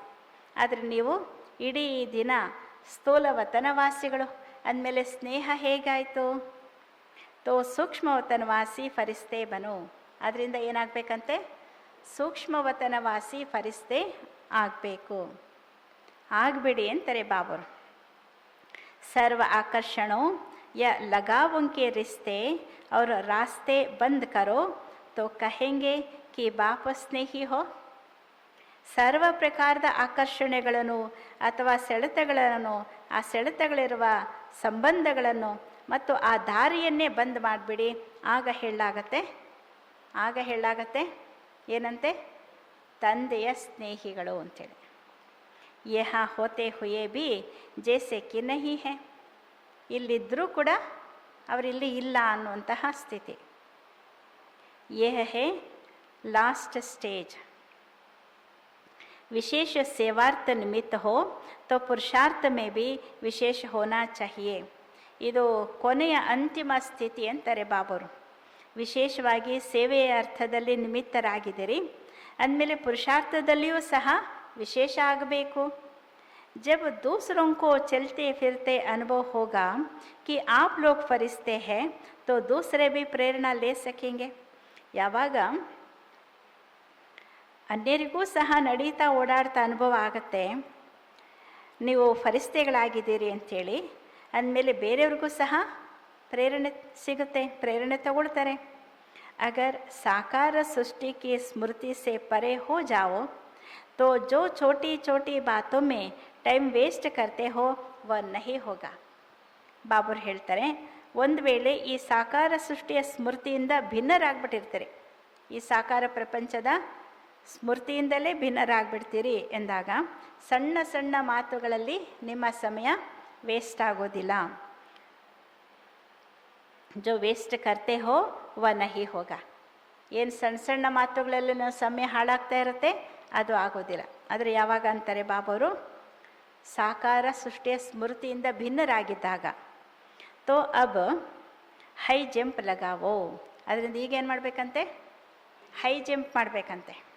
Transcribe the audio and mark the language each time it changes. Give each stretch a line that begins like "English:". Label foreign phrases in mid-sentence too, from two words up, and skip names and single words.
Kannada: ಆದರೆ ನೀವು ಇಡೀ ದಿನ ಸ್ಥೂಲವತನವಾಸಿಗಳು ಅಂದಮೇಲೆ ಸ್ನೇಹ ಹೇಗಾಯಿತು?
Hindi: तो सूक्ष्मवतनवासी फरिश्ते बनो.
Kannada: ಅದರಿಂದ ಏನಾಗಬೇಕಂತೆ? ಸೂಕ್ಷ್ಮವತನವಾಸಿ ಫರಿಸ್ತೆ ಆಗಬೇಕು. ಆಗಬಿಡಿ ಅಂತಾರೆ ಬಾಬರು.
Hindi: सर्व आकर्षणों या लगावों के रिश्ते और रास्ते बंद करो तो कहेंगे कि बाप स्नेही हो.
Kannada: ಸರ್ವ ಪ್ರಕಾರದ ಆಕರ್ಷಣೆಗಳನ್ನು ಅಥವಾ ಸೆಳೆತಗಳನ್ನು, ಆ ಸೆಳೆತಗಳಿರುವ ಸಂಬಂಧಗಳನ್ನು ಮತ್ತು ಆ ದಾರಿಯನ್ನೇ ಬಂದ್ ಮಾಡಿಬಿಡಿ. ಆಗ ಹೇಳಾಗತ್ತೆ ಏನಂತೆ? ತಂದೆಯ ಸ್ನೇಹಿಗಳು ಅಂತೇಳಿ.
Hindi: यहाँ होते हुए भी जैसे कि नहीं है,
Kannada: ಇಲ್ಲಿದ್ದರೂ ಕೂಡ ಅವರಿಲ್ಲಿ ಇಲ್ಲ ಅನ್ನುವಂತಹ ಸ್ಥಿತಿ.
Hindi: यह है
English: last stage.
Hindi: विशेष सेवार्थ निमित्त हो तो पुरुषार्थ में भी विशेष होना चाहिए.
Kannada: ಇದು ಕೊನೆಯ ಅಂತಿಮ ಸ್ಥಿತಿ ಅಂತಾರೆ ಬಾಬರು. ವಿಶೇಷವಾಗಿ ಸೇವೆಯ ಅರ್ಥದಲ್ಲಿ ನಿಮಿತ್ತರಾಗಿದ್ದೀರಿ ಅಂದಮೇಲೆ ಪುರುಷಾರ್ಥದಲ್ಲಿಯೂ ಸಹ ವಿಶೇಷ ಆಗಬೇಕು.
Hindi: जब दूसरों को चलते फिरते अनुभव होगा कि आप लोग फरिश्ते हैं तो दूसरे भी प्रेरणा ले सकेंगे.
Kannada: ಯಾವಾಗ ಅನ್ಯರಿಗೂ ಸಹ ನಡೀತಾ ಓಡಾಡ್ತಾ ಅನುಭವ ಆಗುತ್ತೆ, ನೀವು ಫರಿಸ್ತೆಗಳಾಗಿದ್ದೀರಿ ಅಂಥೇಳಿ ಅಂದಮೇಲೆ ಬೇರೆಯವ್ರಿಗೂ ಸಹ ಪ್ರೇರಣೆ ಸಿಗುತ್ತೆ, ಪ್ರೇರಣೆ ತಗೊಳ್ತಾರೆ.
Hindi: अगर साकार सृष्टि की स्मृति से परे हो जाओ तो जो छोटी छोटी बातों में
English: time waste
Hindi: करते हो वह नहीं होगा.
Kannada: ಬಾಬರು ಹೇಳ್ತಾರೆ, ಒಂದು ವೇಳೆ ಈ ಸಾಕಾರ ಸೃಷ್ಟಿಯ ಸ್ಮೃತಿಯಿಂದ ಭಿನ್ನರಾಗ್ಬಿಟ್ಟಿರ್ತೀರಿ, ಈ ಸಾಕಾರ ಪ್ರಪಂಚದ ಸ್ಮೃತಿಯಿಂದಲೇ ಭಿನ್ನರಾಗ್ಬಿಡ್ತೀರಿ ಎಂದಾಗ ಸಣ್ಣ ಸಣ್ಣ ಮಾತುಗಳಲ್ಲಿ ನಿಮ್ಮ ಸಮಯ ವೇಸ್ಟ್ ಆಗೋದಿಲ್ಲ.
Hindi: जो ವೇಸ್ಟ್ करते हो वह नहीं होगा.
Kannada: ಏನು ಸಣ್ಣ ಸಣ್ಣ ಮಾತುಗಳಲ್ಲಿ ನಾವು ಸಮಯ ಹಾಳಾಗ್ತಾ ಇರುತ್ತೆ ಅದು ಆಗೋದಿಲ್ಲ. ಆದರೆ ಯಾವಾಗ ಅಂತಾರೆ ಬಾಬರು, ಸಾಕಾರ ಸೃಷ್ಟಿಯ ಸ್ಮೃತಿಯಿಂದ ಭಿನ್ನರಾಗಿದ್ದಾಗ.
Hindi: तो अब हाई जंप लगाओ,
Kannada: ಅದರಿಂದ ಈಗೇನು ಮಾಡಬೇಕಂತೆ,
English: high jump
Kannada: ಮಾಡಬೇಕಂತೆ.